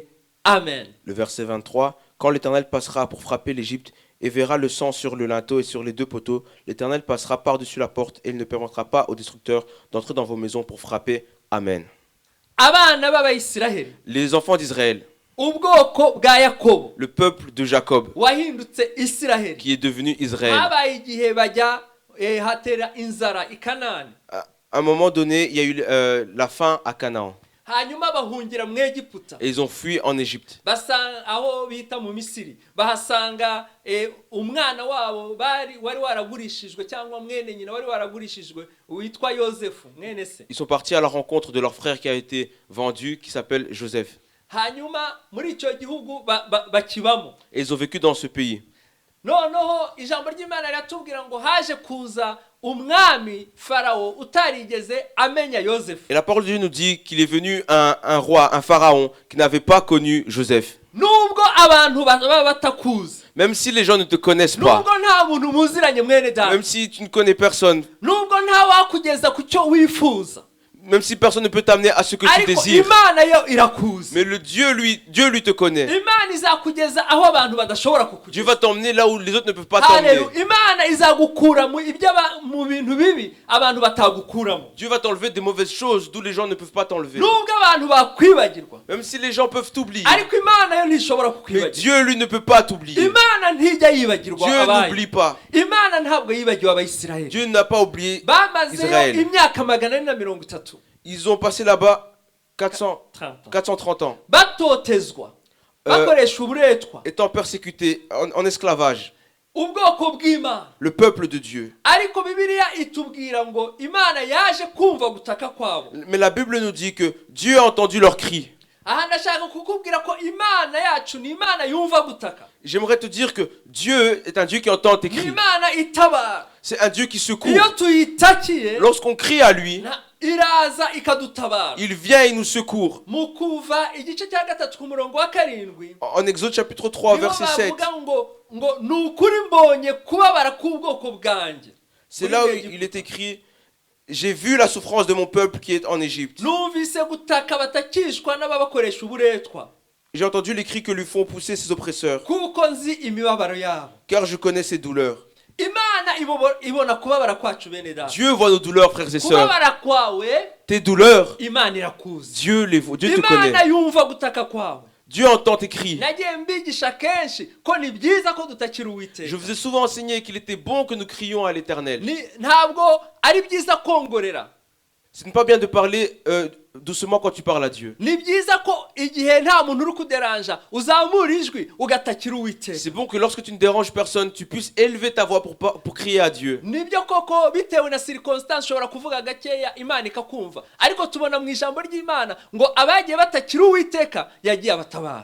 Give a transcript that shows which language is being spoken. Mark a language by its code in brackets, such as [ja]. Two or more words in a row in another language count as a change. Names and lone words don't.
[fr] Amen. Le verset 23, quand l'Éternel passera pour frapper l'Égypte et verra le sang sur le linteau et sur les 2 poteaux, l'Éternel passera par-dessus la porte et il ne permettra pas aux destructeurs d'entrer dans vos maisons pour frapper. Amen. [rw] Abana b'Abayisiraheli, [fr] Les enfants d'Israël, [rw] ubwoko bwa Yakobo, [fr] le peuple de Jacob, [rw] wahindutse Isiraheli, [fr] qui est devenu Israël. [rw] habaye igihe bajya hatera inzara i Kanani, [fr] À un moment donné, il y a eu la faim à Canaan. [rw] hanyuma bahungira mu Egiputa, [fr] Et ils ont fui en Égypte. [rw] basanga aho bita mu Misiri, bahasanga umwana wabo wari waragurishijwe cyangwa mwene nyina wari waragurishijwe witwa Yosefu mwene se. [fr] Ils sont partis à la rencontre de leur frère qui a été vendu, qui s'appelle Joseph. [rw] Hanyuma muri icyo gihugu bakibamo. [fr] Et ils ont vécu dans ce pays. [rw] Noneho ijambo ry'Imana riratubwira ngo haje kuza umwami Farao utarigeze amenya Yosefu. [fr] Et la parole de Dieu nous dit qu'il est venu un roi, un pharaon, qui n'avait pas connu Joseph. [rw] Nubwo abantu baba batakuzi, [fr] Même si les gens ne te connaissent pas, [rw] nubwo nta muntu muziranye mwene data, [fr] même si tu ne connais personne, [rw] nubwo nta wakugeza ku cyo wifuza, [fr] même si personne ne peut t'amener à ce que tu [rw] ariko [fr] désires, [rw] Imana yo irakuzi. [fr] mais le Dieu lui te connaît. [rw] Imana izakugeza aho abantu badashobora [fr] Dieu [rw] kukugeza. [fr] va t'emmener là où les autres ne peuvent pas t'emmener. [rw] Haleluya. Imana izagukura mu bintu bibi abantu batagukuramo. [fr] Dieu va t'enlever des mauvaises choses d'où les gens ne peuvent pas t'enlever. [rw] Nubwo abantu bakwibagirwa, [fr] Même si les gens peuvent t'oublier, [rw] ariko Imana yo ntishobora [fr] mais [rw] kukwibagirwa. [fr] Dieu lui ne peut pas t'oublier. [rw] Imana ntijya yibagirwa [fr] Dieu [rw] abayo. [fr] n'oublie pas. [rw] Imana ntabwo yibagiwe Abayisiraheli. [fr] Dieu n'a pas oublié [rw] Bamazeyo [fr] Israël. [rw] imyaka 430 [fr] Ils ont passé là-bas 430 ans, [rw] batotezwa, bakoresha uburetwa, [fr] étant persécutés en esclavage. [rw] ubwoko bw'Imana. [fr] Le peuple de Dieu. [rw] Ariko Bibiliya itubwira ngo Imana yaje kumva gutaka kwabo. [fr] Mais la Bible nous dit que Dieu a entendu leurs cris. [rw] Aha ndashaka kukubwira ko Imana yacu ni Imana yumva gutaka. [fr] J'aimerais te dire que Dieu est un Dieu qui entend tes [rw] Ni [fr] cris. [rw] Imana itabara. [fr] C'est un Dieu qui secourt. [rw] Iyo tuyitakiye, [fr] Lorsqu'on crie à lui, [rw] iraza ikadutabara. [fr] il vient et nous secourt. [rw] Mu Kuva igice cya 3 ku murongo wa 7, [fr] En Exode chapitre 3, [rw] niho [fr] verset 7. [rw] bavuga ngo nukuri mbonye kubabara k'ubwoko bwanjye. [fr] C'est là où il est écrit: j'ai vu la souffrance de mon peuple qui est en Égypte. [rw] Numvise gutaka batakishwa n'ababakoresha uburetwa. [fr] J'ai entendu les cris que lui font pousser ses oppresseurs, [rw] Kuko nzi imibabaro yabo. [fr] car je connais ses douleurs. [rw] Imana ibona kubabara kwacu bene data. [fr] Dieu voit nos douleurs, frères et sœurs. [rw] Kubabara kwawe [fr] Tes douleurs, [rw] Imana irakuzi. [fr] Dieu te connaît. [rw] Imana yumva gutaka kwawe. [fr] Dieu entend tes cris. [rw] Nagiye mbigisha kenshi ko ni byiza ko dutakira Uwiteka. [fr] Je vous ai souvent enseigné qu'il était bon que nous crions à l'Éternel. [rw] Ntabwo ari byiza kongorera. [fr] Ce n'est pas bien de parler doucement quand tu parles à Dieu. [rw] ni byiza ko igihe nta muntu uri kuderanja uzamura ijwi ugatakira Uwiteka. [fr] C'est bon que lorsque tu ne déranges personne, tu puisses élever ta voix pour crier à Dieu. [rw] nibyo koko bitewe na circumstance ushobora kuvuga gakeya Imana ikakumva, ariko tubona mu ijambo ry'Imana ngo abagiye batakira Uwiteka yagiye abatabara.